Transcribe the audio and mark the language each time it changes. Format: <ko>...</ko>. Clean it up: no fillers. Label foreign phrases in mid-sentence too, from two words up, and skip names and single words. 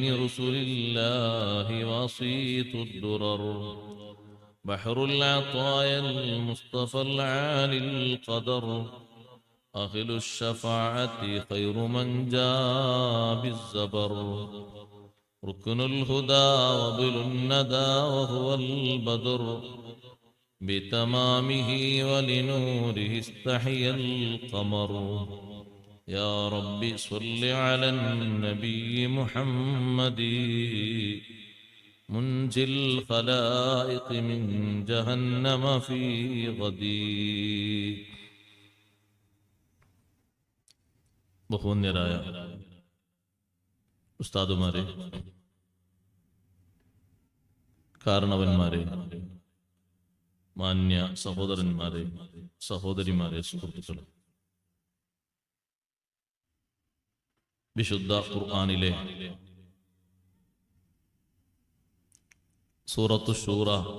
<ar>رسل الله وسيط الدرر، بحر العطايا المصطفى العالي القدر، أهل الشفاعة خير من جاء بالزبر، ركن الهدى وبل الندى وهو البدر، بتمامه ولنوره استحيا القمر. يا رب صل على النبي محمد منجي الخلائق من جهنم في غدي.</ar> <ml>ബഹുവന്യരായ ഉസ്താദുമാരെ, കാരണവന്മാരെ, മാന്യ സഹോദരന്മാരെ, സഹോദരിമാരെ, സുഹൃത്തുക്കളെ, വിശുദ്ധ ഖുർആനിലെ സൂറത്തു ശൂറ</ml>